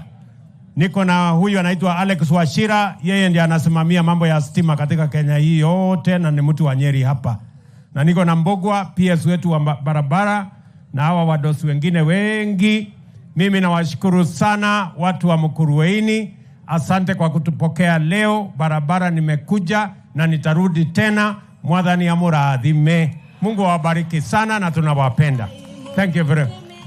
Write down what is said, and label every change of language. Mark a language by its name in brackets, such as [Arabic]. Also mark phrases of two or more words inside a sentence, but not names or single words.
[Swahili] Niko na huyu anaitwa Alex Washira, yeye ndiye anasimamia mambo ya stima katika Kenya hii yote na ni mtu wa Nyeri hapa. Na niko na Mbogwa PS wetu wa barabara na hawa wadosi wengine wengi. Mimi nawashukuru sana watu wa Mukurwe-Ini. Asante kwa kutupokea leo. Barabara nimekuja na nitarudi tena. [Kikuyu] Mwathani amurathime. [Swahili] Mungu awabariki sana na tunawapenda. [English] Thank you very much.